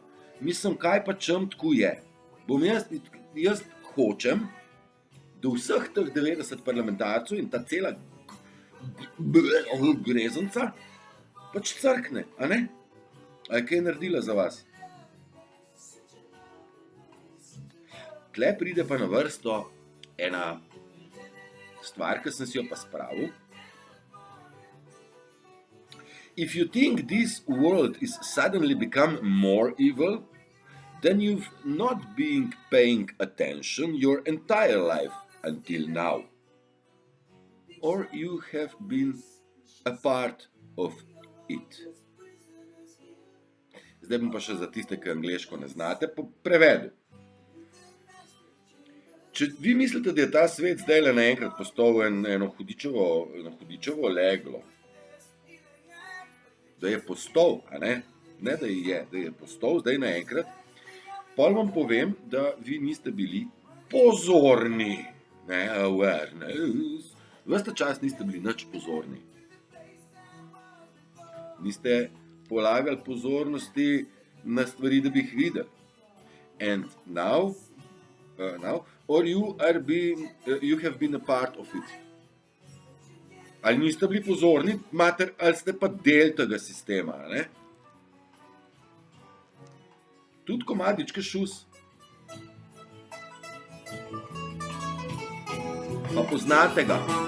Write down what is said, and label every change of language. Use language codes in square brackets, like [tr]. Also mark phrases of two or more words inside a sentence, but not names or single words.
[sl] Mislim, kaj pa čem tako je? Jaz hočem, da vseh teh 90 parlamentarcev in ta cela grezenca pač crkne, a ne? A je kaj naredila za vas? Tle pride pa na vrsto ena stvar, ki sem si jo pa spravil. [en] If you think this world is suddenly become more evil, then you've not been paying attention your entire life until now. Or you have been a part of it. [sl] Zdaj bom pa še za tiste, ki angleško ne znate, prevedel. Če vi mislite, da je ta svet zdaj le naenkrat postal eno hudičevo leglo, da je postal, a ne? Ne, da je postal zdaj naenkrat, pol vam povem, da vi niste bili pozorni, ne, awareness, ves ta čas niste bili nič pozorni. Niste polagali pozornosti na stvari, da bi jih videli. [en] And now, or you have been a part of it. [sl] Ali niste bili pozorni, mater, ali ste pa del tega sistema, ne? Tudi komadičke šus. Pa poznate ga.